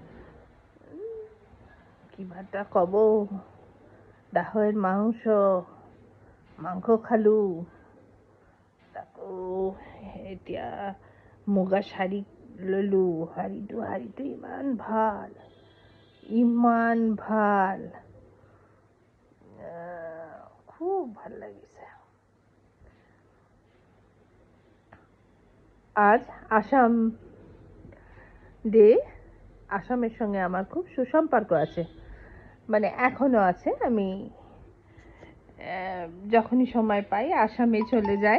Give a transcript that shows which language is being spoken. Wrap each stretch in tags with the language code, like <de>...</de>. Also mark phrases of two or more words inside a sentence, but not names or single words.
<as>কিবা এটা ক'ব, গাহৰিৰ মাংস খালোঁ। তাকো এতিয়া মুগা শাড়ী ললোঁ। শাড়ীটো ইমান ভাল, খুব ভাল লাগিছে।</as> <bn>আজ আসাম ডে। আসামের সঙ্গে আমার খুব সুসম্পর্ক আছে, মানে এখনো আছে। আমি যখনই সময় পাই আসামে চলে যাই।</bn>